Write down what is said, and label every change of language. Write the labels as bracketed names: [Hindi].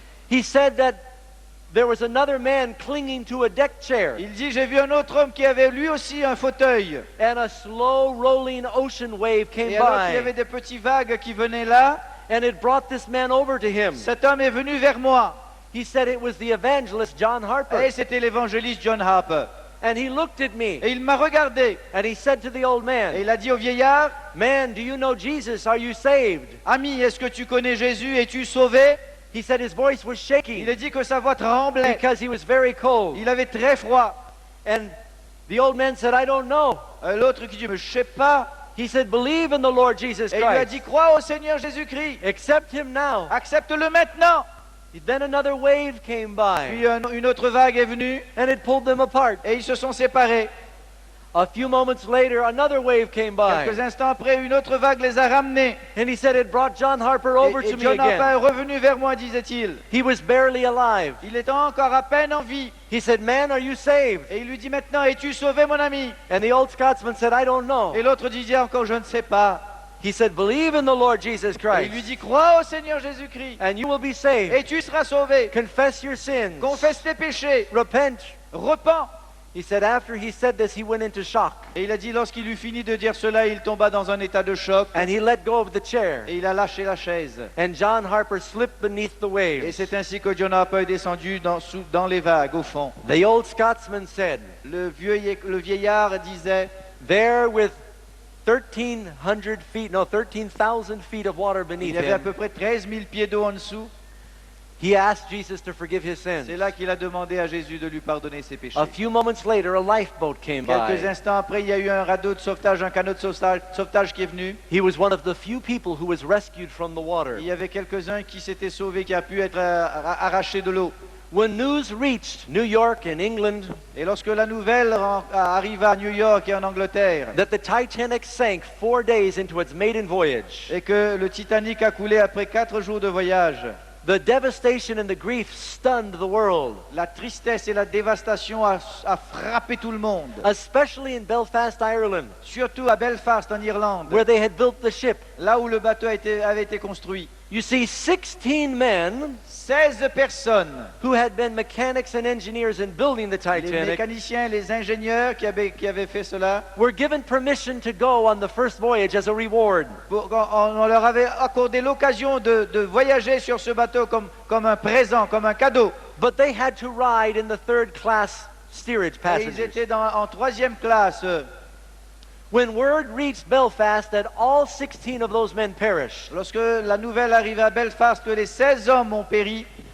[English] He said that there was another man clinging to a deck chair. [French] Il dit, j'ai vu un autre homme qui avait lui aussi un fauteuil. [English] And a slow rolling ocean wave came [French] Et alors qu'il y avait [English] by. [French] des petits vagues qui venaient là, [English] And it brought this man over to him. [French] cet homme est venu vers moi. [English] He said it was the evangelist John Harper. [French] Et c'était l'évangéliste John Harper. [English] And he looked at me [French] Et il m'a regardé. [English] and he said to the old [French] Et [English] man, [French] il a dit au vieillard, [English] Man, do you know Jesus? Are you saved? [French] ami, est-ce que tu connais Jésus? Es-tu sauvé? [English] He said his voice was [French] Il [English] shaking [French] a dit que sa voix tremblait. [English] because he was very cold. [French] Il avait très froid. [English] And the old man said, I don't know. [French] L'autre qui dit, mais je sais pas. [English] He said, Believe in the Lord Jesus [French] Et il lui a [English] Christ. [French] dit, crois au Seigneur Jésus-Christ. [English] Accept him now. [French] Accepte-le maintenant. [English] Then another wave came by [French] Puis une autre vague est venue [English] and it pulled them apart. [French] et ils se sont séparés. [English] A few moments later, another wave came [French] Quelques [English] by. [French] instants après, une autre vague les a ramenés. [English] And he said it brought John Harper over [French] Et [English] to me [French] John Harper est [English] again. [French] revenu vers moi, disait-il. [English] He was barely alive. [French] Il était encore à peine en vie. [English] He said, Man, are you saved? [French] Et il lui dit maintenant, es-tu sauvé mon ami? [English] And the old Scotsman said, I don't know. [French] Et l'autre disait encore, je ne sais pas. [English] He said, Believe in the Lord Jesus [French] Et il lui [English] Christ, [French] dit, crois au Seigneur Jésus-Christ. [English] and you will be saved. [French] Et tu seras sauvé. [English] Confess your sins. [French] Confesse tes péchés. [English] Repent. [French] Repens. [English] He said, After he said this, he went into shock. [French] Et il a dit, lorsqu'il eut fini de dire cela, il tomba dans un état de choc. [English] And he let go of the chair. [French] Et il a lâché la chaise. [English] And John Harper slipped beneath the [French] Et [English] waves. [French] c'est ainsi que John Harper est descendu dans les vagues, au fond. [English] The old Scotsman said, [French] Le vieillard disait, [English] There with 1,300 feet, no, 13,000 feet of water [French] il [English] beneath [French] y avait à [English] him, [French] peu près 13 000 pieds d'eau en dessous. [English] he asked Jesus to forgive his sins. [French] C'est là qu'il a demandé à Jésus de lui pardonner ses péchés. [English] A few moments later, a lifeboat came [French] Quelques [English] by. [French] instants après, il y a eu un radeau de sauvetage, un canot de sauvetage qui est venu. [English] He was one of the few people who was rescued from the water. [French] Il y avait quelques-uns qui s'étaient sauvés, qui a pu être arrachés de l'eau. [English] When news reached New York and England [French] Et lorsque la nouvelle arriva à New York et en Angleterre, [English] that the Titanic sank 4 days into its maiden voyage, [French] et que le Titanic a coulé après 4 jours de voyage, [English] the devastation and the grief stunned the world, [French] la tristesse et la dévastation a frappé tout le monde. [English] especially in Belfast, Ireland, [French] Surtout à Belfast, en Irlande, [English] where they had built the ship. [French] là où le bateau avait été construit. [English] You see, 16 men [French] 16 personnes, [English] who had been mechanics and engineers in building the [French] les [English] Titanic, [French] mécaniciens, les ingénieurs qui avaient fait cela, [English] were given permission to go on the first voyage as a reward. [French] on leur avait accordé l'occasion de voyager sur ce bateau comme un présent, comme un cadeau. [English] But they had to ride in the third class steerage [French] Et ils [English] passengers. [French] étaient en 3e classe. [English] When word reached Belfast that all 16 of those men perished, [French] Lorsque la nouvelle arrivait à Belfast que les 16 hommes ont péri,